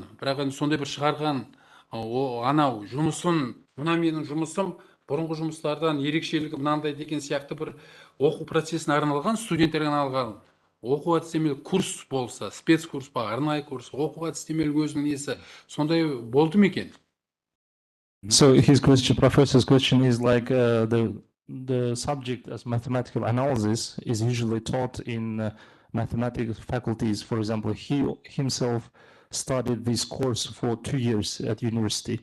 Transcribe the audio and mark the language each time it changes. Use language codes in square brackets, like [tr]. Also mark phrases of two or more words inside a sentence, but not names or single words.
[kk] Бірақ енді сондай бір шығарған анау жұмысын, мына менің жұмысым бұрынғы жұмыстардан ерекшелігі мынандай деген сияқты бір оқу процесіне арналған, студенттерге арналған оқу әдістемелік курс болса, спецкурс па, арнайы курс, оқу әдістемелік өзінің несі, сондай болды ма екен? [en] So his question, professor's question is like the subject as mathematical analysis is usually taught in mathematics faculties. For example, he himself studied this course for 2 years at university.